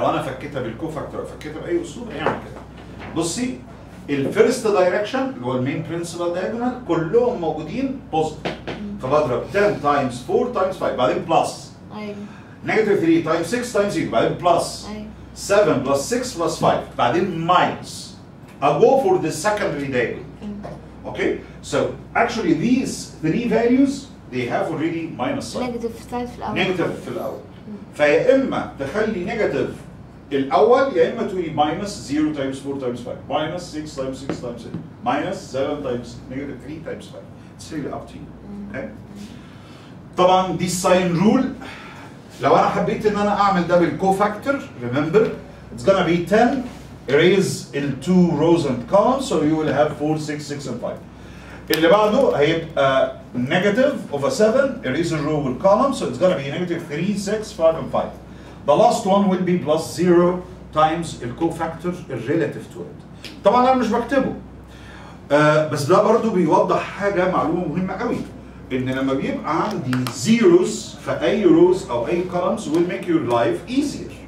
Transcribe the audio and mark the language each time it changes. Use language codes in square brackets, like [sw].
[ar] لو أنا فكيتها بالكوفاكتور فكيتها بأي أسلوب هيعمل كده. بصي الفيرست دايركشن اللي هو المين برنسبل دايجونال كلهم موجودين بوزيتيف. فبضرب 10 تايمز 4 تايمز 5 بعدين بلس. ايوه. نيجاتيف 3 تايمز 6 تايمز 8 بعدين بلس. ايوه. 7 بلس 6 بلس 5 بعدين ماينس. [en] I go for the secondary diagonal. Okay? So actually these 3 values they have already minus sign. [ar] نيجاتيف سايد في الأول. نيجاتيف في الأول. فيا إما تخلي نيجاتيف الأول يا إما تقولي [en] minus 0 times 4 times 5 minus 6 times 6 times 8 minus 7 times negative 3 times 5. It's really up to you. Okay? [ar] طبعا دي الساين رول لو أنا حبيت إن أنا أعمل ده بالكوفاكتور [en] remember it's gonna be 10 erase ال 2 rows and columns so you will have 4 6 6 and 5. [ar] اللي بعده هيبقى [en] negative of a 7 erase a row with column so it's gonna be negative 3 6 5 and 5. The last one will be plus 0 times the cofactor relative to it. [ar] طبعا انا مش بكتبه. بس ده برضو بيوضح حاجه معلومه مهمه قوي ان لما بيبقى عندي zeros في اي rows او اي columns [en] will make your life easier.